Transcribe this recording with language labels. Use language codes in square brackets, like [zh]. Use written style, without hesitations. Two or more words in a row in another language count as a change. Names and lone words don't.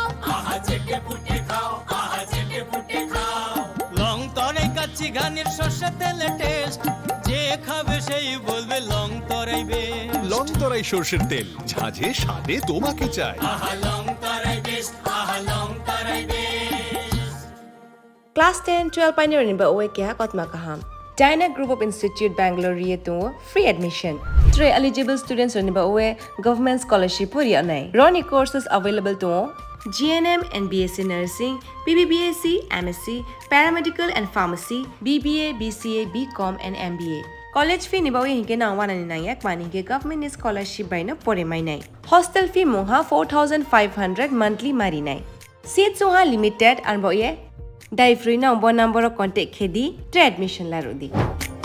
[bn] আহা চেটে পুটে খাও, আহা চেটে পুটে খাও। লং তরাই কাচ্চি ঘানির সর্ষে তেলে টেস্ট, যে খাবে সেই বলবে লং তরাই বেস্ট। লং তরাই সর্ষের তেল, ঝাঁঝে স্বাদে তোমাকে চাই। আহা লং তরাই বেস্ট, আহা লং তরাই বেস্ট। [en] Class 10-12 pioneering [trp] ba oe kya kotma kaham. [en] China Group of Institute Bangalore to free admission. [trp] 3 [en] eligible students [trp] ni ba oe [en] government scholarship [trp] puri anai. [en] Roni courses available to GNM and BSc Nursing, BBBSc, MSc, Paramedical and Pharmacy, BBA, BCA, BCom and MBA. College fee [trp] ni ba oe hinke na wana ni nai ek mani ke [en] government scholarship [trp] bai na pore mai nai. [en] Hostel fee [trp] moha 4500 monthly mari nai. [en] Seats soha limited [trp] and ba oe Dai free na number contact khedi admission la rodi.